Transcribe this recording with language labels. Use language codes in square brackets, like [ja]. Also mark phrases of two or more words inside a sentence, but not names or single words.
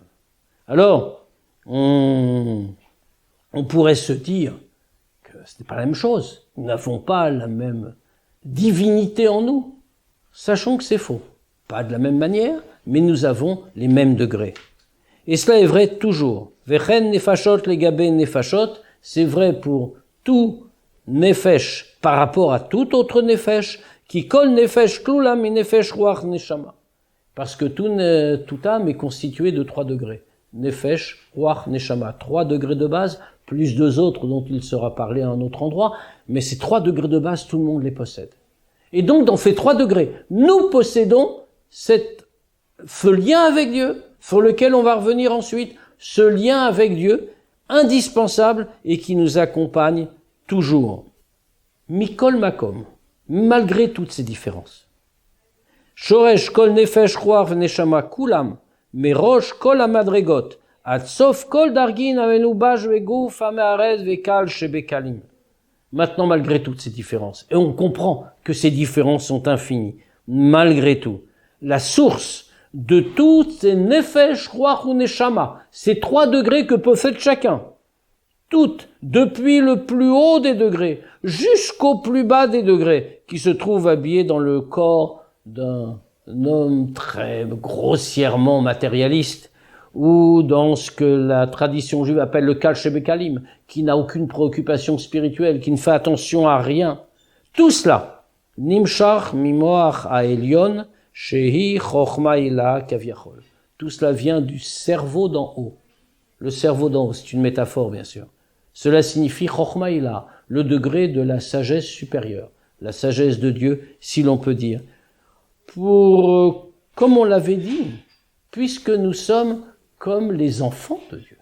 [fr] Alors, on pourrait se dire ce n'est pas la même chose. Nous n'avons pas la même divinité en nous. Sachons que c'est faux. Pas de la même manière, mais nous avons les mêmes degrés. Et cela est vrai toujours. [he] וכן נפשות לגבי נפשות, [fr] c'est vrai pour tout nefesh par rapport à tout autre nefesh, qui [he] כל נפש כלולים מ נפש רוח נשמה. [fr] Parce que tout âme est constitué de 3 degrés. [he] נפש, רוח, נשמה. [fr] 3 degrés de base, plus 2 autres dont il sera parlé à un autre endroit, mais ces 3 degrés de base, tout le monde les possède. Et donc, dans ces 3 degrés, nous possédons ce lien avec Dieu, sur lequel on va revenir ensuite, ce lien avec Dieu, indispensable et qui nous accompagne toujours. [he] מכל מקום, [fr] malgré toutes ces différences. [he] שורש כל נפש רוח נשמה כולם, מראש כל המדרגות, [fr] Maintenant, malgré toutes ces différences, et on comprend que ces différences sont infinies, malgré tout, la source de toutes ces nefesh, ruach ou neshama, ces 3 degrés que possède chacun, toutes, depuis le plus haut des degrés jusqu'au plus bas des degrés, qui se trouvent habillés dans le corps d'un homme très grossièrement matérialiste, ou dans ce que la tradition juive appelle le [he] קל שבקלים, [fr] qui n'a aucune préoccupation spirituelle, qui ne fait attention à rien. Tout cela, [he] נמשך ממוח העליון, שהיא חכמה עילאה כביכול. [fr] Tout cela vient du cerveau d'en haut. Le cerveau d'en haut, c'est une métaphore bien sûr. Cela signifie [he] חכמה עילאה, [fr] le degré de la sagesse supérieure, la sagesse de Dieu, si l'on peut dire. Comme on l'avait dit, puisque nous sommes comme les enfants de Dieu.